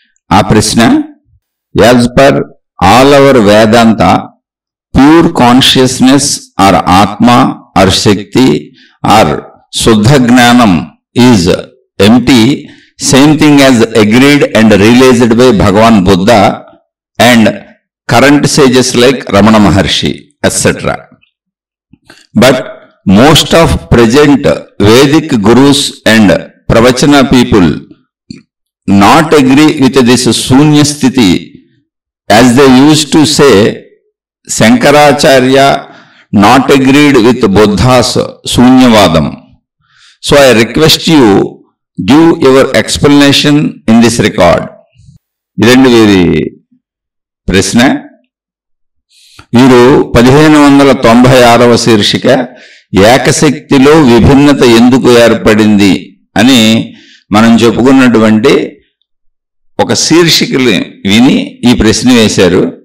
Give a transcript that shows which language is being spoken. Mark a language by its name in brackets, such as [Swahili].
[Telugu] ఆ ప్రశ్న, [English] As per all our Vedanta, pure consciousness or atma or shakti or shuddha jnanam is empty, same thing as agreed and realised by Bhagwan Buddha and current sages like Ramana Maharshi, etc. But most of present Vedic gurus and Pravachana people not agree with this Sunya Sthiti, as they used to say Shankaracharya not agreed with Buddha's Sunyavadam. So I request you give your explanation in this record. [Telugu] ఇదండి వీరి ప్రశ్న. వీరు 1596వ శీర్షిక ఏకశక్తిలో విభిన్నత ఎందుకు ఏర్పడింది అని మనం చెప్పుకున్నటువంటి ఒక శీర్షికలు విని ఈ ప్రశ్న వేశారు.